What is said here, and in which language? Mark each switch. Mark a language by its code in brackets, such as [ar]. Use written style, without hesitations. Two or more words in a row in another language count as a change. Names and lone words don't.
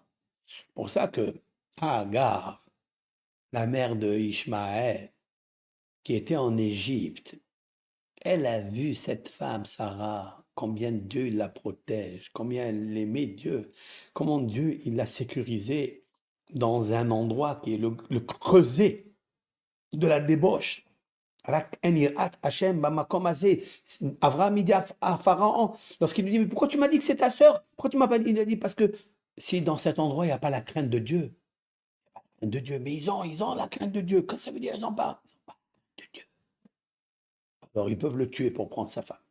[fr] C'est pour ça que Agar, la mère de Ishmaël, qui était en Égypte, elle a vu cette femme, Sarah, combien Dieu la protège, combien elle aimait Dieu, comment Dieu il l'a sécurisée dans un endroit qui est le creuset de la débauche. [he] רק אין יראת השם במקום הזה. [fr] Abraham, il dit à Pharaon, lorsqu'il lui dit, mais pourquoi tu m'as dit que c'est ta sœur? Pourquoi tu m'as pas dit? Il a dit, parce que si dans cet endroit, il n'y a pas la crainte de Dieu, mais ils ont la crainte de Dieu. Qu'est-ce que ça veut dire? Ils n'ont pas la crainte de Dieu. Alors, ils peuvent le tuer pour prendre sa femme.